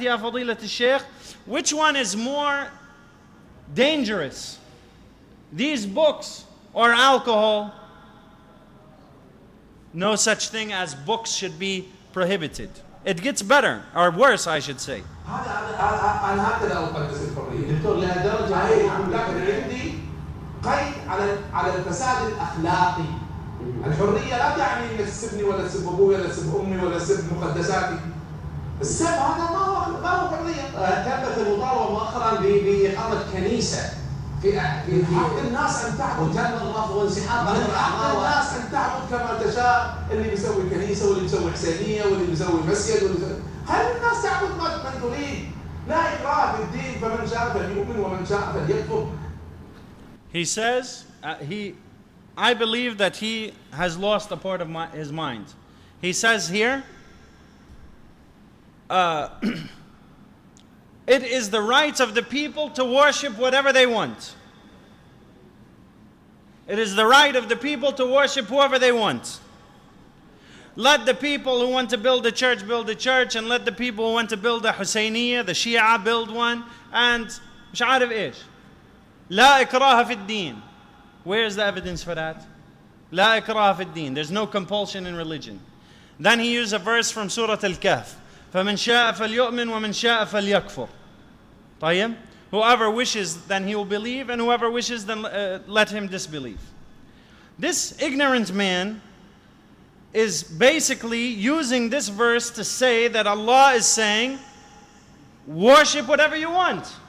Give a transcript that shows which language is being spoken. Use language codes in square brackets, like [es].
[ar] Ya fadilat al-Shaykh. [en] Which one is more dangerous? These books or alcohol? No such thing as books should be prohibited. It gets better, or worse, I should say. [ar] أنا هكذا أقدس الحرية دكتور لهالدرجة هي لكن عندي قيد على الفساد الأخلاقي. الحرية لا تعني إنك تسبني ولا تسب أبوي ولا تسب أمي ولا تسب مقدساتي. السب هذا ما هو حرية. تمت المطالبة مؤخرا بإقامة كنيسة في حق الناس أن تعبد. وتم الرفض وانسحاب من حق الناس أن تعبد كما تشاء. اللي بيسوي كنيسة واللي بيسوي حسينية واللي بيسوي مسجد واللي خلي الناس تعبد ما تريد. لا إكراه في الدين فمن شاء فليؤمن ومن شاء فليكفر. [en] He says, I believe that he has lost a part of his mind. He says here, it is the right of the people to worship whatever they want. It is the right of the people to worship whoever they want. Let the people who want to build a church, and let the people who want to build a Husayniyah, the Shia, build one, and [ar] مش عارف إيش. لا إكراه في الدين. [en] Where is the evidence for that? [ar] لا إكراه في الدين. [en] There's no compulsion in religion. Then he used a verse from Surah Al-Kahf. [ar] فمن شاء فليؤمن ومن شاء فليكفر. طيب? [en] Whoever wishes, then he will believe, and whoever wishes, then let him disbelieve. This ignorant man is basically using this verse to say that Allah is saying, worship whatever you want.